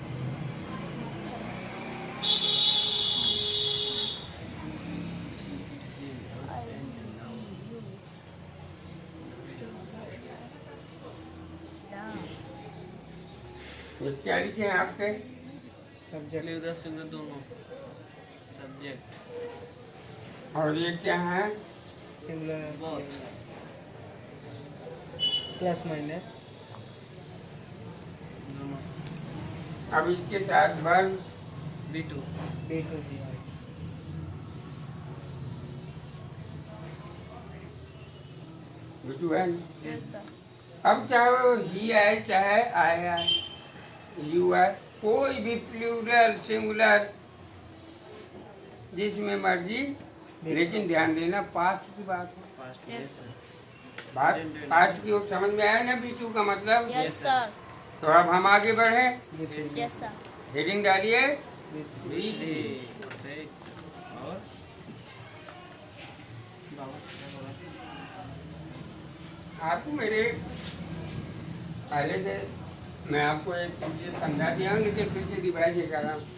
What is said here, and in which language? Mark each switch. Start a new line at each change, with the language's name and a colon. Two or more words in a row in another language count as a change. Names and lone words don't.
Hindi: ये क्या लिखे हैं आपके?
English: Subject. Plural singular दोनों. Subject.
Hindi: और ये क्या है?
English: Singular. Both. plus minus
Hindi: दोनों. अब इसके साथ वर्ब B2. B2 बिटू है।
English: yes sir
Hindi: अब चाहे वो ही आए चाहे आए आए यू आए कोई भी
English: plural singular
Hindi: जिसमें मर्जी, लेकिन ध्यान देना पास्ट की बात है।
English: Past. Yes. Yes, sir.
Hindi: बात पास्ट की ओर समझ में आया ना बीटू का मतलब?
English: yes sir
Hindi: तो अब हम आगे बढ़े।
English: yes sir
Hindi: हेडिंग डालिए Perfect. और बाबा क्या बोला? आपको मेरे पहले से मैं आपको एक चीज़ समझा दिया हूँ, लेकिन फिर से रिवाइज कर रहा हूँ।